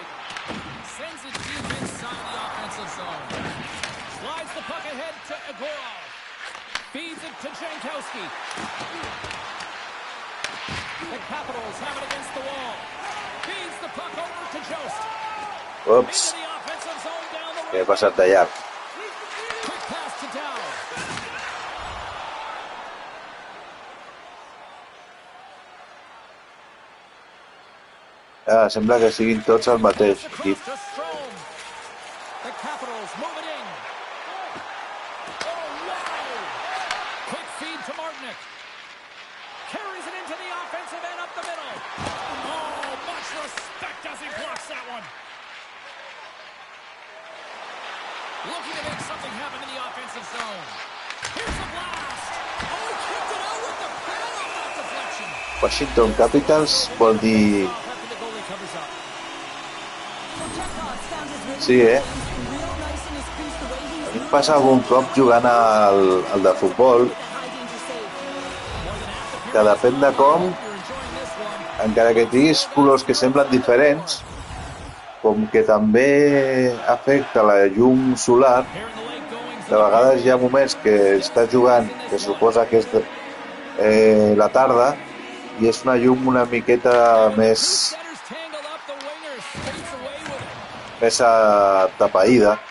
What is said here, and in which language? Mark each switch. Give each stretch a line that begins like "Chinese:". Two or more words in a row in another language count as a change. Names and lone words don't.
English: Sends it deep inside the offensive zone. Slides the puck ahead to Agorov. Feeds it to Jankowski. The Capitals have it against the wall. Feeds the puck over to Jost. Ups. Into the offensive zone down the
Catalan: Què ha passat d'allà?
English: Quick pass to Dow.
Catalan: Sembla que siguin tots el mateix equip.
English: The Capitals move it in. Oh, wow! Quick feed to Martinick. Carries it into the offensive end up the middle. Oh, much respect as he blocks that one. Looking to make something happen in the offensive zone. Here's the blast. Oh, he kicked it out with the pad on that deflection.
Catalan: Washington Capitals vol dir... Sí, A mi em passa algun cop jugant al de futbol que depèn de com, encara que tinguis colors que semblen diferents, com que també afecta la llum solar, de vegades hi ha moments que estàs jugant, que suposa que és la tarda, i és una llum una miqueta més tapaïda.